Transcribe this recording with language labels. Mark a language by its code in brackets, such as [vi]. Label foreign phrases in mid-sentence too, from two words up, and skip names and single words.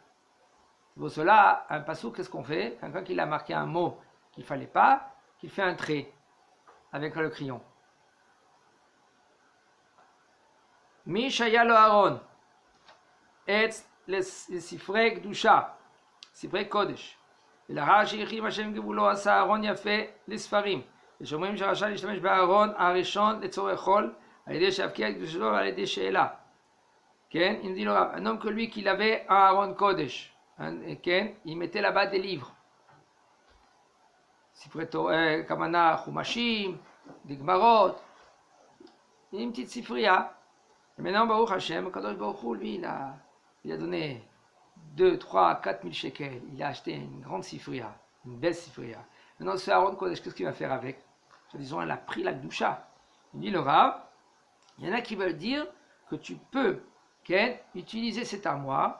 [fr] Pour cela, un pasouk, qu'est-ce qu'on fait? Quelqu'un qui a marqué un mot qu'il fallait pas, qu'il fait un trait avec le crayon. [he] מי שהיה לו ארון, [fr] et les [he] ספרי קדושה ספרי קודש. ולאחר שהרחיב השם גבולו עשה אהרון יפה לספרים. ושאומרים שרשאי להשתמש באהרון הראשון לצורך חול, על ידי שהבקיע את קדושתו ועל ידי שאלה. כן? [fr] il dit le Rav, un homme que lui qu'il avait un [he] ארון קודש, [fr] כן? il mettait là-bas des livres. [he] ספרי כוונה חומשים, דגמרות, [fr] une petite ספרייה. Et maintenant, [he] ברוך השם קדוש ברוך הוא, [fr] lui, il a donné 2, 3, 4 000 shekels. Il a acheté une grande sifria, une belle sifria. Maintenant, ce [he] ארון קודש, [fr] qu'est-ce qu'il va faire avec? Disons, elle a pris la Gdusha. Il dit le Rav, il y en a qui veulent dire que tu peux utiliser cette armoire.